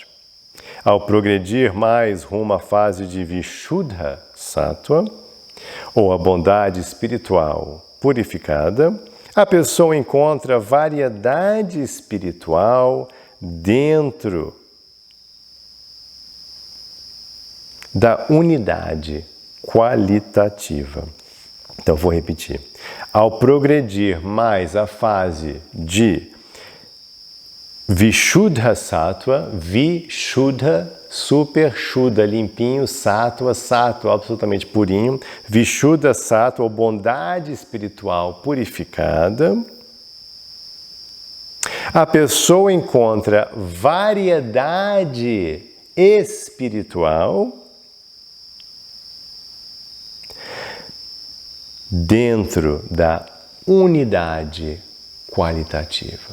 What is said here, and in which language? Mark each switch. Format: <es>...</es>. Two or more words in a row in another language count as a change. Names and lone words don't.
<pt>Ao progredir mais rumo à fase de</pt> <sa>विशुद्ध सत्त्व,</sa> <pt>ou a bondade espiritual purificada, a pessoa encontra variedade espiritual dentro da unidade qualitativa. Então, vou repetir. Ao progredir mais a fase de</pt> <sa>विशुद्ध सत्त्व,</sa> <pt>Vishuddha, super Shuddha, limpinho, Sattva, Sattva, absolutamente purinho,</pt> <sa>विशुद्ध सत्त्व,</sa> <pt>ou bondade espiritual purificada, a pessoa encontra variedade espiritual dentro da unidade qualitativa.</pt>